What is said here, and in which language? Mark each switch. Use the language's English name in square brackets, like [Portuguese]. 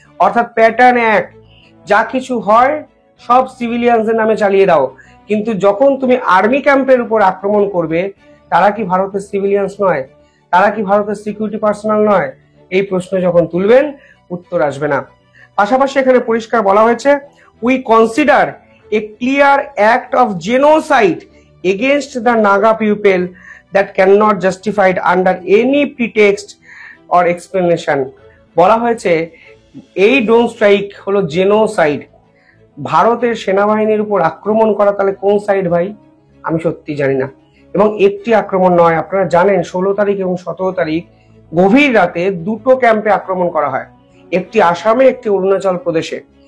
[Bangla] অর্থাৎ প্যাটার্ন এক, যা কিছু হয় সব সিভিলিয়ানদের নামে চালিয়ে দাও, কিন্তু যখন তুমি আর্মি ক্যাম্পের উপর আক্রমণ করবে, তারা কি ভারতের সিভিলিয়ানস নয়? তারা কি ভারতের সিকিউরিটি পার্সোনাল নয়? এই প্রশ্ন যখন তুলবেন, উত্তর আসবে না। পাশাপাশি এখানে পরিষ্কার বলা হয়েছে, [English] We consider a clear act of genocide against the Naga people that cannot justified under any pretext or explanation। [Bangla] বলা হয়েছে এই ড্রোন স্ট্রাইক হলো জেনোসাইড। ভারতের সেনাবাহিনীর উপর আক্রমণ করা তাহলে কোন সাইড ভাই? আমি সত্যি জানি না। এবং একটি আক্রমণ নয়, আপনারা জানেন 16 তারিখ এবং 17 তারিখ গভীর রাতে 2টো ক্যাম্পে আক্রমণ করা হয়, একটি আসামে, একটি অরুণাচল প্রদেশে।